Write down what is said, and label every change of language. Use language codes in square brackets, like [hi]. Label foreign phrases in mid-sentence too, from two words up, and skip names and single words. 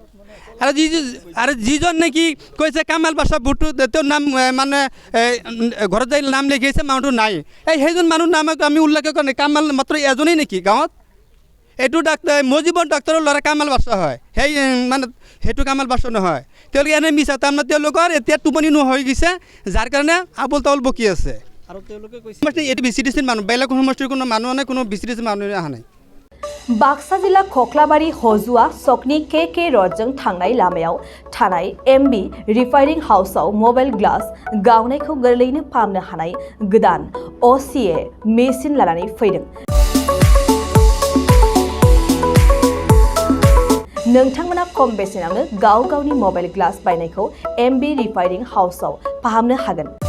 [as] আৰু যিজন নেকি কৈছে কামাল বাদশাহ ভোটটো তেওঁৰ নাম মানে ঘৰত যাই নাম লিখিছে মানুহটো নাই এই সেইজন মানুহ নাম আমি উল্লেখ কৰা নাই কামাল মাত্ৰ এজনেই নেকি গাঁৱত এইটো ডাক্তৰ মজিবৰ ডাক্তৰৰ ল'ৰা কামাল বাদশাহ হয় সেই মানে সেইটো কামাল বাদশাহ নহয় তেওঁলোকে এনে মিছা তাৰমানে তেওঁলোকৰ এতিয়া টোপনি হৈ গৈছে যাৰ কাৰণে আবল তাবল বকি আছে আৰু তেওঁলোকে কৈছে এইটো BCDCৰ মানুহ বেলেগ সমষ্টিৰ কোনো মানুহ নাই কোনো BCDCৰ মানুহ অহা নাই [brx] बाक्सा जिल्ला खख्लाबारि हजुआ सकनि KK रडजों थांनाय लामायाव थानाय MB [en] refining house-आव mobile glass [brx] गावनायखौ गोरलैनो फाहामनो हानाय गोदान OCA मेसिन लानानै फैदों नोंथांमोना खम बेसेनावनो गावनि [en] mobile glass [brx] बायनायखौ MB [en] refining house-आव [brx] फाहामनो हागोन